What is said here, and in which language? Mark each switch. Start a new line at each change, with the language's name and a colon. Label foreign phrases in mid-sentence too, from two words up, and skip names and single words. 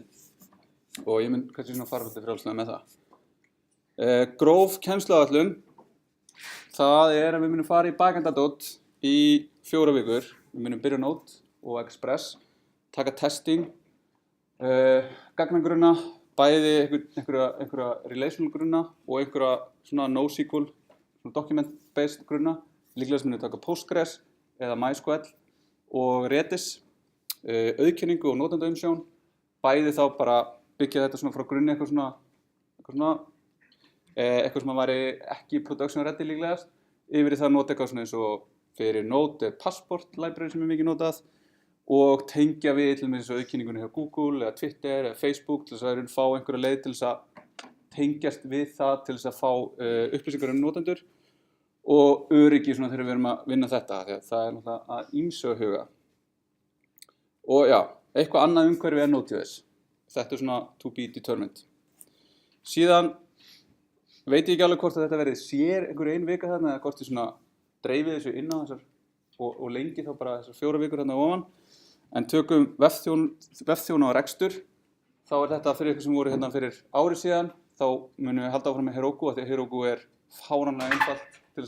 Icelandic: Og ég mun kannski svona fara fyrir frjálslega með það. Gróf kennsluáætlun, það að við munum fara í bakendadót í 4 vikur. Við munum byrja Node og Express, taka testing, gagnagrunna, bæði einhverja relational grunna og einhverja svona NoSQL, document-based grunna, líklega sem munum taka Postgres eða MySQL og Redis, auðkenningu og notendaumsjón, bæði þá bara byggja þetta svona frá grunni eitthvað sem væri ekki
English: production ready
Icelandic: líklegast, yfir í það að nota eitthvað svona eins og fyrir Node Passport library sem mikið notað og tengja við til með þessu auðkenningunni hjá Google eða Twitter eða Facebook til þess að fá einhverja leið til þess að tengjast við það til þess að fá upplýsingar notendur og öryggi svona þegar við erum að vinna þetta því að það náttúrulega að ýmsu að huga. Og eitthvað annað umhverfi Node.js. Þetta svona
English: to be determined.
Icelandic: Síðan veit ég ekki alveg hvort að þetta verið sér einhver ein vika þarna eða hvort ég svona dreifið þessu inn á þessar og lengi þá bara þessar 4 vikur hérna ofan. En tökum vefþjóna og rekstur, þá þetta fyrir ykkur sem voru hérna fyrir ári síðan, þá munum við halda áfram með Heroku, af því að Heroku fáránlega einfalt til þess